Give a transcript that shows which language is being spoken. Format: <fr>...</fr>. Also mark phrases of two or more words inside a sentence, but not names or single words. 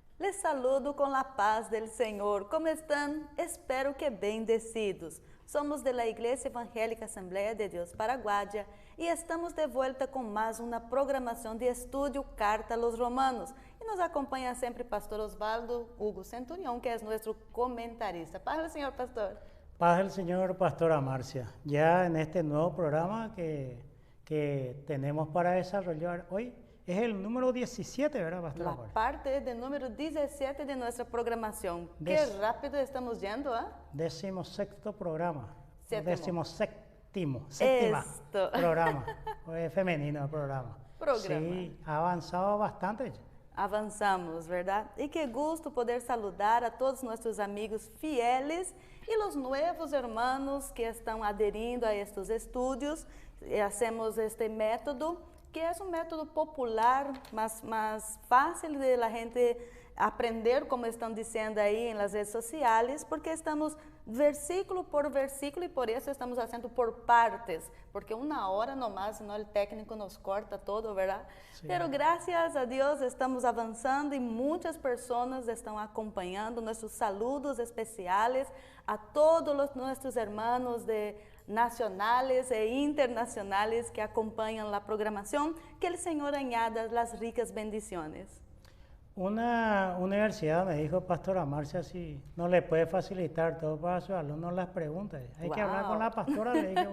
<es>Les saludo</es> <pt>com a paz</pt> <es>del Senhor.</es> <pt>Como estão?</pt> <es>Espero que bendecidos. Somos de la</es> <pt>Iglesia Evangélica Asamblea de Dios Paraguaya e estamos de volta com mais uma programação de estudo Carta a los Romanos. E nos acompanha sempre Pastor Osvaldo Hugo Centurión, que é nosso comentarista. Paz del Senhor, pastor.</pt> <es>Paz del Señor, Pastora Marcia. Ya en este nuevo programa que tenemos para desarrollar hoy, es el número 17, ¿verdad, Pastora Marcia? La parte de número 17 de nuestra programación. Qué rápido estamos yendo, ¿ah? 16º programa. Séptimo. 17º programa. Es femenino el programa. Programa. Sí, ha avanzado bastante.</es> <pt>Avançamos, verdade? E que gosto poder saludar a todos nossos amigos fieles e os novos hermanos que estão aderindo a estes estudos. Hacemos este método, que é um método popular, mas fácil</pt> <es>de la gente</es> <pt>aprender, como estão dizendo aí nas redes sociais, porque estamos versículo por versículo e por isso estamos fazendo por partes, porque uma hora nomás, senão o técnico</pt> <es>nos corta todo,</es> <pt>verdade?</pt> <es>Sí.</es> <pt>Pero graças a Deus estamos avançando e muitas pessoas estão acompanhando. Nossos saludos especiais a todos os nossos irmãos de nacionales e internacionales</pt> <es>que acompañan la programación, que el Señor añada las ricas bendiciones. Una universidad me dijo, Pastora Marcia, si no le puede facilitar todo para sus alumnos las preguntas. Hay que hablar con la pastora, le dije.</es>